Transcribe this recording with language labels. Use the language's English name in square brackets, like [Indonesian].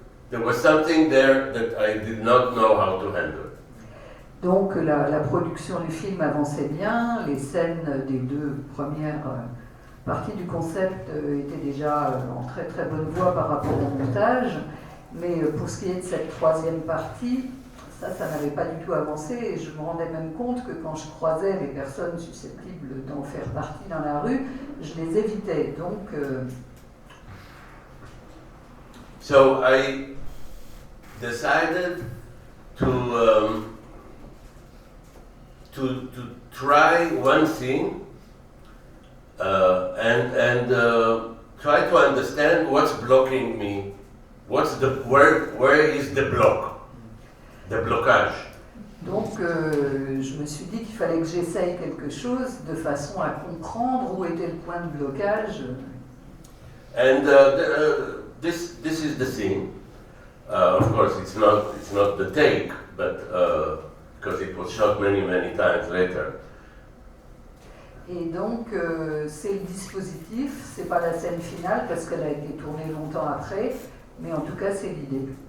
[English] There was something there that I did not know how to handle. [French] Donc la production du film avançait bien, les scènes des deux premières parties du concept étaient déjà en très très bonne voie par rapport au montage, mais pour ce qui est de cette troisième partie, ça n'avait pas du tout avancé, et je me rendais même compte que quand je croisais les personnes susceptibles d'en faire partie dans la rue, je les évitais. Donc, [English] So I decided to try one thing and try to understand what's blocking me. Where is the block, the blocage? [French] Donc je me suis dit qu'il fallait que j'essaye quelque chose de façon à comprendre où était le point de blocage. [English] And this is the scene. Of course, it's not the take, but because it was shot many times later. [French] Et donc c'est le dispositif, c'est pas la scène finale parce qu'elle a été tournée longtemps après, mais en tout cas c'est l'idée.